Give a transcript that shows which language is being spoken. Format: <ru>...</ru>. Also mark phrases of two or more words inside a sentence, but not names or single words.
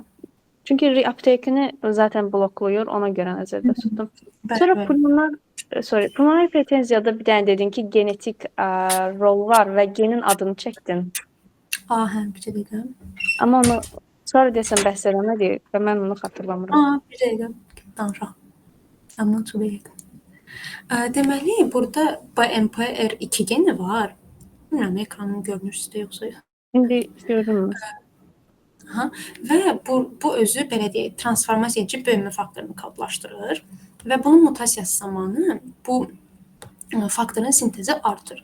<az>Çünki reuptake'ini zaten bloklayır, ona görə nəzərdə tutdum. Sonra pulmonar hipertenziyada bir dənə dedin ki, genetik rol var və genin adını çəkdin. Hə, bir dəqiqə. Amma onu sonra desən bəhs eləmədik və mən onu xatırlamıram. Bir dəqiqə danışaq.</az> <en>I'm not too big.</en> <az>Deməli, burada BMPR2 geni var. Bilmirəm, ekranın görünür sizdə yoxsa yox. İndi görürüm. Və bu özü belə deyək, transformasiya edici böyümə faktorunu kodlaşdırır və bunun mutasiyası zamanı bu faktorun sintezi artır.</az>